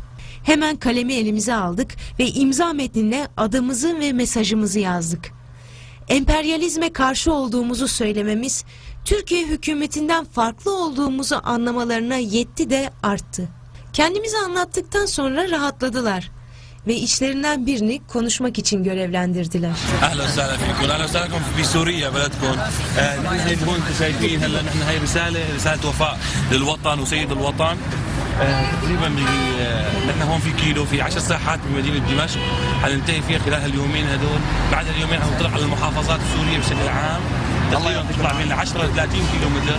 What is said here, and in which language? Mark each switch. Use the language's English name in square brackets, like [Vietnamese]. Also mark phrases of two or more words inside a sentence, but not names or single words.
[Turkish] Hemen kalemi elimize aldık ve imza metnine adımızı ve mesajımızı yazdık. Emperyalizme karşı olduğumuzu söylememiz, Türkiye hükümetinden farklı olduğumuzu anlamalarına yetti de arttı. Kendimizi anlattıktan sonra rahatladılar ve içlerinden birini konuşmak için görevlendirdiler. [Arabic] اهلا وسهلا فيكم، اهلا وسهلا فيكم في سوريا بلدكم. نحن هون شايفين هلا نحن هي رساله وفاء للوطن وسيد الوطن. تقريبا نحن هون في كيلو في 10 ساحات بمدينه دمشق حننتهي فيها خلال اليومين هدول. بعد اليومين حنطلع على المحافظات السوريه بشكل عام. تقريبا بتطلع من 10 ل 30 كيلو متر.